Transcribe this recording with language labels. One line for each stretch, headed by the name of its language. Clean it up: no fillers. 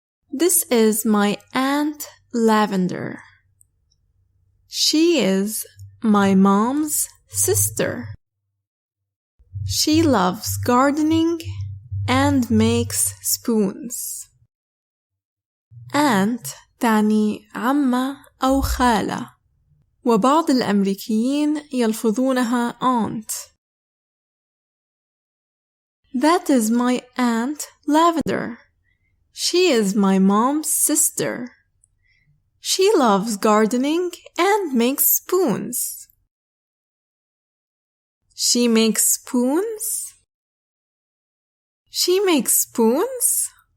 English: This is my Aunt Lavender. She is my mom's sister. She loves gardening and makes spoons.
Arabic: Aunt تعني عمة أو خالة، وبعض الأمريكيين يلفظونها aunt.
English: That is my Aunt Lavender. She is my mom's sister. She loves gardening and makes spoons. She makes spoons? She makes spoons?